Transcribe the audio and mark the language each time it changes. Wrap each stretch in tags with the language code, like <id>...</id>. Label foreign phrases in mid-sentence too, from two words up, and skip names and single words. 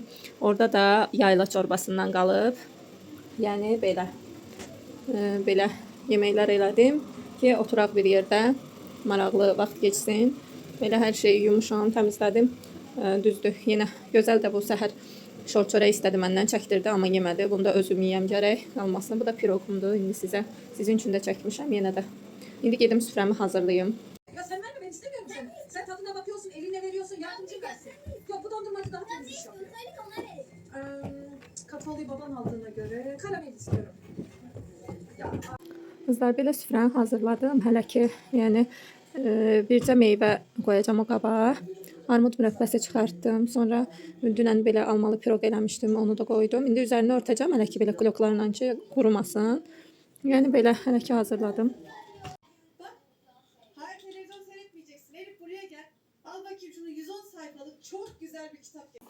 <az>Orada da yayla çorbasından qalıb. Yəni belə belə yeməklər elədim ki, oturaq bir yerdə, maraqlı vaxt keçsin. Belə hər şeyi yumuşam, təmizlədim. Düzdür, yenə gözəl də bu səhər şor çörək istədi məndən, çəkdirdi, amma yemədi. Bunu da özüm yeyəm gərək qalmasın. Bu da piroqumdur. İndi sizin üçün də çəkmişəm yenə də. İndi gedim süfrəmi hazırlayım.</az> <tr>Ya sen verme, ben istemiyorum seni. Sen tadına bakıyorsun, elinle veriyorsun, yardımcı versin. Yok, bu dondurmacı daha temiz iş yapıyor. Kakaoluyu baban aldığına göre karamel istiyorum. Ya,</tr> <az>Qızlar, belə süfrəni hazırladım. Hələ ki, yəni bircə meyvə qoyacağam o qaba. Armud mürəbbəsi çıxartdım. Sonra dünən belə almalı piroq eləmişdim, onu da qoydum. İndi üzərini örtəcəm, hələ ki belə kloklarla ki qurumasın. Yəni belə hələ ki hazırladım.</az> <tr>bak, hayır televizyon seyretmeyeceksin. Elif buraya gel. Al bakayım şunu 110 sayfalık çok güzel bir kitap.</tr>